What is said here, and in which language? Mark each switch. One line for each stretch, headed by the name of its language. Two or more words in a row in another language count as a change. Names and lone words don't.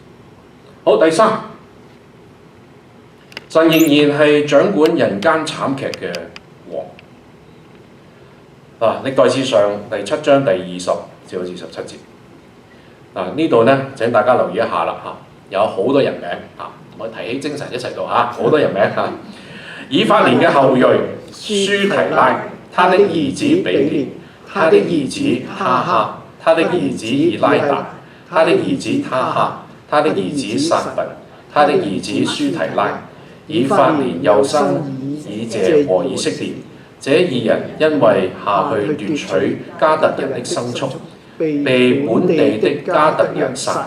Cantonese: 好，第三，神仍然係掌管人間慘劇嘅王。歷代志上第7章第20至到27節。呢度呢，請大家留意一下啦嚇，有好多人名嚇，我提起精神一齊讀嚇，好多人名嚇。以法蓮嘅後裔書提拉，他的兒子比列，他的兒子哈哈，他的兒子以拉達，他的兒子他哈，他的兒子撒拔，他的兒子書提拉。以法蓮又生以謝和以色列，這2人因為下去奪取迦特人的牲畜，被本地的迦特人殺了。